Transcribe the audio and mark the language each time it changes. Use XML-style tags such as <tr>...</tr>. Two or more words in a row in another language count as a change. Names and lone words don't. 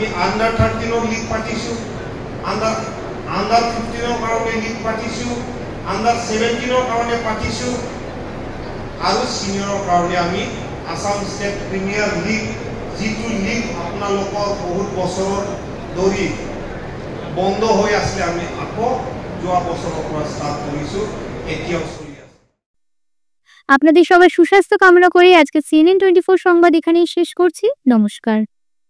<en>under 13 league</en> <as>পাতিছোঁ,</as> <en>under 15</en> <as>কাৰণে লীগ পাতিছোঁ,</as> <en>under 17</en> <as>কাৰণে পাতিছোঁ, আৰু ছিনিয়ৰৰ কাৰণে আমি আসাম ষ্টেট প্ৰিমিয়াৰ লীগ, যিটো লীগ আপোনালোকৰ বহুত বছৰৰ ধৰি বন্ধ হৈ আছিলে, আমি আকৌ যোৱা বছৰৰ পৰা ষ্টাৰ্ট কৰিছোঁ, এতিয়াও চলি আছে।</as> <bn>আপনাদের সবার সুস্বাস্থ্য কামনা করে আজকে CNN 24 সংবাদ এখানেই শেষ করছি। নমস্কার।</bn>